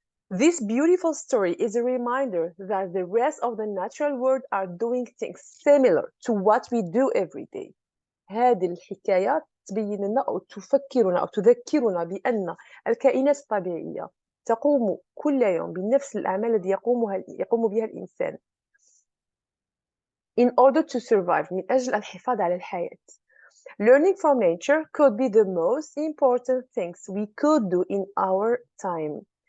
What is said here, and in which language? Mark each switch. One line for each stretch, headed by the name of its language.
English: This beautiful story is a reminder that the rest of the natural world are doing things similar to what we do every day.
Arabic: هذه الحكاية تبين لنا أو تفكرنا أو تذكرنا بأن الكائنات الطبيعية تقوم كل يوم بنفس الأعمال التي يقوم بها الإنسان
English: in order to survive
Arabic: من أجل الحفاظ على الحياة.
English: Learning from nature could be the most important things we could do in our time.